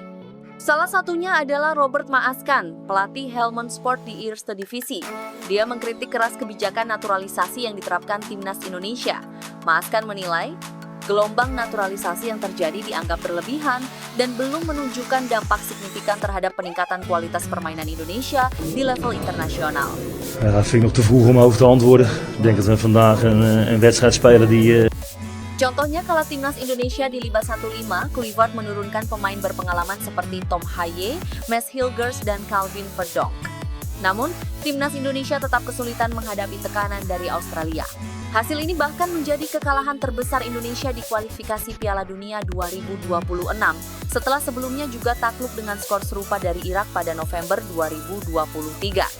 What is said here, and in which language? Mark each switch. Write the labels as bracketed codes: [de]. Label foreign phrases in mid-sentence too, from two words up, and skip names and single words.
[id] Salah satunya adalah Robert Maaskan, pelatih Helmond Sport di Eerste Divisie. Dia mengkritik keras kebijakan naturalisasi yang diterapkan timnas Indonesia. Maaskan menilai, gelombang naturalisasi yang terjadi dianggap berlebihan dan belum menunjukkan dampak signifikan terhadap peningkatan kualitas permainan Indonesia di level internasional. [nl] Ja, dat vind ik nog te vroeg om over te antwoorden. Ik denk dat we vandaag een wedstrijd spelen die... [id] Contohnya kala timnas Indonesia di Liga 1-5, Kluivert menurunkan pemain berpengalaman seperti Tom Haye, Mads Hilgers, dan Calvin Verdonk. Namun, timnas Indonesia tetap kesulitan menghadapi tekanan dari Australia. Hasil ini bahkan menjadi kekalahan terbesar Indonesia di kualifikasi Piala Dunia 2026, setelah sebelumnya juga takluk dengan skor serupa dari Irak pada November 2023.